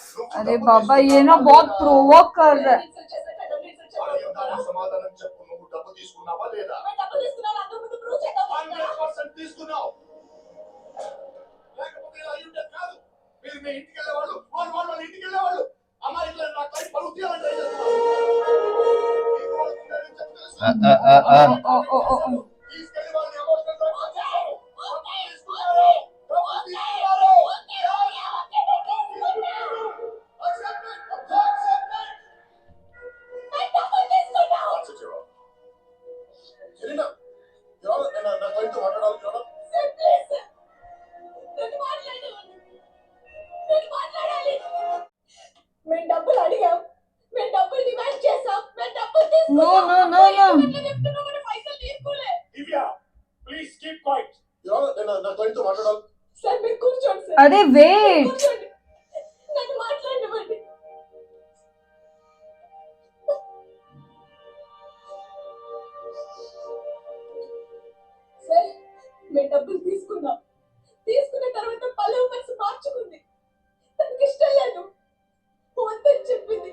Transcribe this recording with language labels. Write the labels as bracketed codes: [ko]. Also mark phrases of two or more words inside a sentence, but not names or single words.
[hi] अरे बाबा ये ना बहुत प्रोवोक कर रहा है. [te] ఇన్సల్ట్ చేశాక నన్ను ఇన్సల్ట్ అడిగిన దానికి చేయడం సమాధానం చెప్పు, నువ్వు డబ్బు తీసుకున్నావా లేదా? డబ్బులు తీసుకున్నాను అందరూ ముందు ప్రూవ్ చేద్దాం 100% తీసుకున్నావు. లేకపోతే ఇలా అయ్యుంటే కాదు. మీరు మీ ఇంటికి వెళ్ళేవాళ్ళు, వాళ్ళ ఇంటికి వెళ్ళేవాళ్ళు. అమ్మాయిలు నా క్లయింట్ పరువు తీయాలని ట్రై చేస్తున్నారు. మీకు వాళ్ళకి ఉందని చెప్పి తెలుసు. తీసుకెళ్ళి వాళ్ళని ఎమోషనల్ డ్రామా చేశారు. డబ్బు తీసుకున్నారు. డబ్బు తీసుకున్నారు. [en] Accept it. Accept it. That's it, Your Honor. Serena, Your Honor, [te] నేను నా క్లయింట్తో మాట్లాడాలి, [en] Your Honor. [te] మేము డబ్బులు అడిగాం, మేము డబ్బులు డిమాండ్ చేసాం, మేము డబ్బులు [en] No, [te] తీసుకున్నాం. [en] no, no, no. [te] ఇట్లా చెప్తున్నావు కానీ పైసలు తీసుకోలే. [en] Divya, please keep quiet. Your Honor, [te] నేను నా క్లయింట్తో మాట్లాడాలి. సార్ మీరు కూర్చోండి సార్. [hi] अरे वेट. [te] కూర్చోండి. నన్ను మాట్లాడనివ్వండి. సార్ మేము డబ్బులు తీసుకున్నాం. తీసుకున్న తర్వాత పల్లవి మనసు మార్చుకుంది. తనకి ఇష్టం లేదు, వద్దని చెప్పింది.